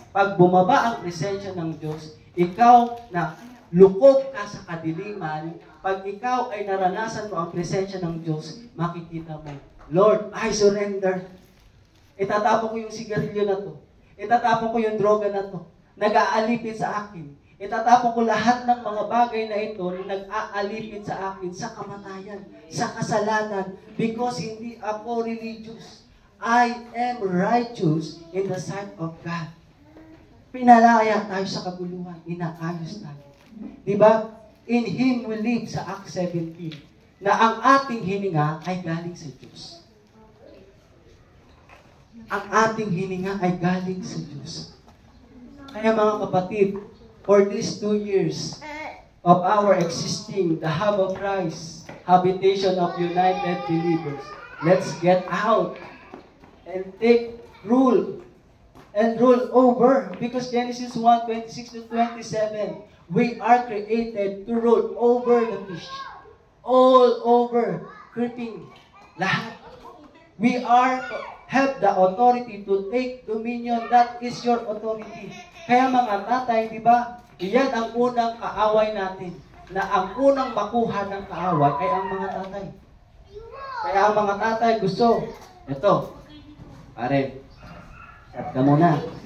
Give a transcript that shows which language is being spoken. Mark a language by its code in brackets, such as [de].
[tl] Pag bumaba ang presensya ng Diyos, ikaw na lukog ka sa kadiliman, pag ikaw ay naranasan mo ang presensya ng Diyos, makikita mo, [en] Lord, I surrender. [tl] Itatapon ko yung sigarilyo na to. Itatapon ko yung droga na to. Nag-aalipin sa akin. Itatapon ko lahat ng mga bagay na ito na nag-aalipin sa akin sa kamatayan, sa kasalanan, because hindi ako religious. [en] I am righteous in the sight of God. [tl] Pinalaya tayo sa kaguluhan. Inaayos tayo. Diba? [en] In Him we live [tl] sa Acts 17 na ang ating hininga ay galing sa Diyos. Ang ating hininga ay galing sa Diyos. Kaya mga kapatid, [en] for these 2 years of our existing, the Hub of Christ, Habitation of United Believers, let's get out and take rule and rule over, because Genesis 1:26-27, we are created to rule over the fish, all over, creeping, lahat. We have the authority to take dominion. That is your authority. [tl] Kaya mga tatay, di ba, iyan ang unang kaaway natin, na ang unang makuha ng kaaway ay ang mga tatay. Kaya ang mga tatay gusto, ito, pare, shut ka muna.